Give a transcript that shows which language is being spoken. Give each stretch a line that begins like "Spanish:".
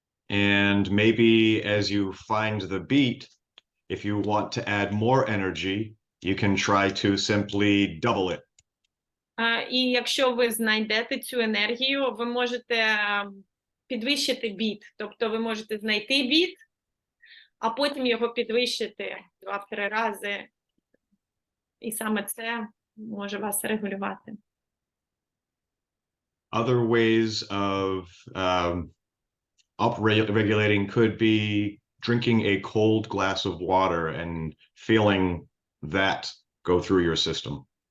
English: And maybe as you find the beat, if you want to add more energy, you can try to simply double it.
Ukrainian: І якщо ви знайдете цю енергію, ви можете підвищити біт. Тобто ви можете знайти біт, а потім його підвищити 2-3 рази. І саме це може вас регулювати.
English: Other ways of upregulating could be drinking a cold glass of water and feeling that go through your system.